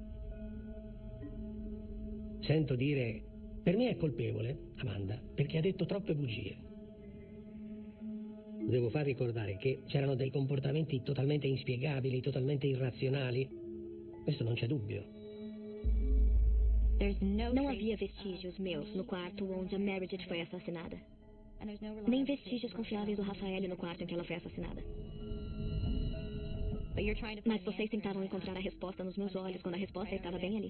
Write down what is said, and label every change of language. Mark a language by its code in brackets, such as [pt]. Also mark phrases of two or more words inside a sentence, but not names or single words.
[it] Sento dire, per me è colpevole, Amanda, perché ha detto troppe bugie. Devo far ricordare che c'erano dei comportamenti totalmente inspiegabili, totalmente irrazionali. Questo non c'è dubbio. [pt] Não havia vestígios meus no quarto onde a Meredith foi assassinada. Nem vestígios confiáveis do Rafael no quarto em que ela foi assassinada. Mas vocês tentavam encontrar a resposta nos meus olhos quando a resposta estava bem ali.